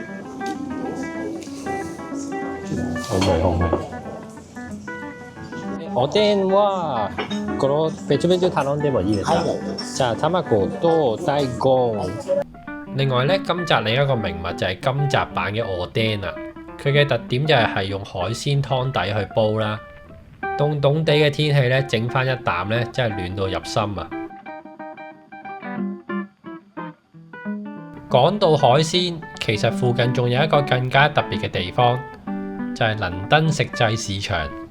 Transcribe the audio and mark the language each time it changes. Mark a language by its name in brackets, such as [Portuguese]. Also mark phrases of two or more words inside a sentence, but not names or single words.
[Cantonese] 好味。 [Japanese] おでんはこの別々頼んでもいいですか？じゃあ卵と大根。 [Cantonese] 另外咧，今集另一個名物就係今集版嘅おでん啦。佢嘅特點就係用海鮮湯底去煲啦。凍凍地嘅天氣咧，整翻一啖咧，真係暖到入心啊！講到海鮮，其實附近仲有一個更加特別嘅地方，就係倫敦食祭市場。